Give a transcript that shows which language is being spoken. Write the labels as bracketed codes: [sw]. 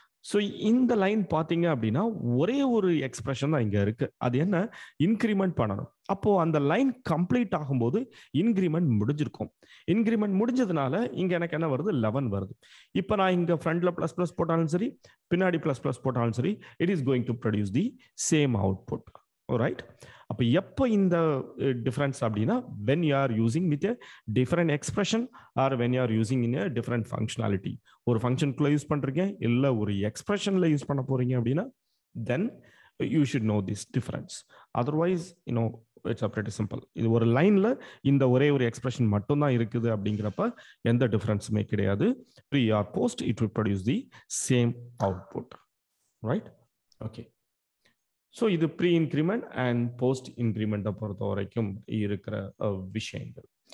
[ta] So இந்த line பார்த்தீங்க அப்படின்னா ஒரே ஒரு எக்ஸ்பிரஷன் தான் இங்கே இருக்கு. அது என்ன? இன்க்ரிமெண்ட் பண்ணணும். அப்போ அந்த லைன் கம்ப்ளீட் ஆகும்போது இன்க்ரிமெண்ட் முடிஞ்சிருக்கும். இன்க்ரிமெண்ட் முடிஞ்சதுனால இங்க எனக்கு என்ன வருது? 11 வருது. இப்போ நான் இங்க ஃப்ரண்ட்ல பிளஸ் பிளஸ் போட்டாலும் சரி, பின்னாடி பிளஸ் பிளஸ் போட்டாலும் சரி, [en] It is going to produce the same output. Right? [ta] அப்போ எப்போ இந்த டிஃபரன்ஸ் அப்படின்னா [en] when you are using with a different expression or when you are using in a different functionality. [ta] ஒரு ஃபங்க்ஷனுக்குள்ள யூஸ் பண்றீங்க இல்ல ஒரு எக்ஸ்பிரஷன்ல யூஸ் பண்ண போறீங்க அப்படின்னா [en] then you should know this difference. Otherwise it's a pretty simple. [ta] இது ஒரு லைன்ல இந்த ஒரே ஒரு எக்ஸ்பிரஷன் மட்டும் தான் இருக்குது அப்படிங்கிறப்ப எந்த டிஃபரன்ஸுமே கிடையாது. [en] pre or post it will produce the same output. Right? Okay. [ta] So இது ப்ரீ இன்க்ரிமெண்ட் அண்ட் போஸ்ட் இன்க்ரிமெண்ட்டை பொறுத்த வரைக்கும் இருக்கிற விஷயங்கள்.